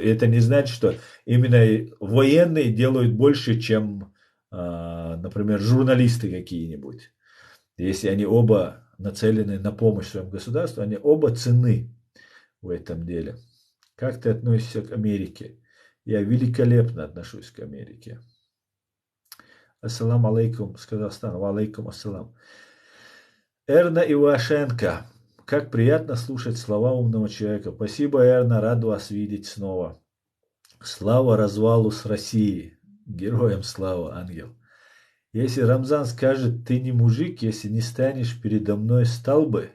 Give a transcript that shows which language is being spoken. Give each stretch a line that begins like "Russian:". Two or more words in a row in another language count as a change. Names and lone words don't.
Russian: И это не значит, что именно военные делают больше, чем, например, журналисты какие-нибудь. Если они оба нацелены на помощь своему государству, они оба ценны в этом деле. Как ты относишься к Америке? Я великолепно отношусь к Америке.
Arabic: السلام عليكم
Russian: с Казахстана.
Arabic: وعليكم السلام.
Russian: Эрна Ивашенко. Как приятно слушать слова умного человека. Спасибо, Эрна, рад вас видеть снова. Слава развалу с России. Героям слава, ангел. Если Рамзан скажет, ты не мужик, если не станешь передо мной, стал бы.